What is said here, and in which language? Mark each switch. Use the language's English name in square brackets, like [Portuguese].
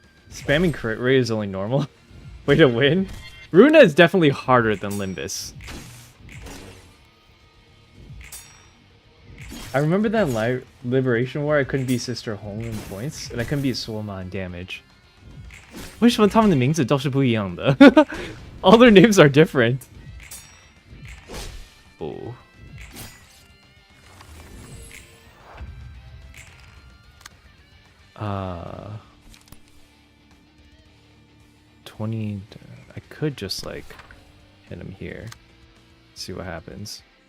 [English] Spamming crit rate is only normal. Way to win. Ruina is definitely harder than Limbus. I remember that Liberation War, I couldn't beat Sister Home in points, and I couldn't beat Suoma in damage. [Chinese] 为什么他们的名字都是不一样的? [English] All their names are different. Oh. Uh... 20... I could just, like, hit him here. See what happens.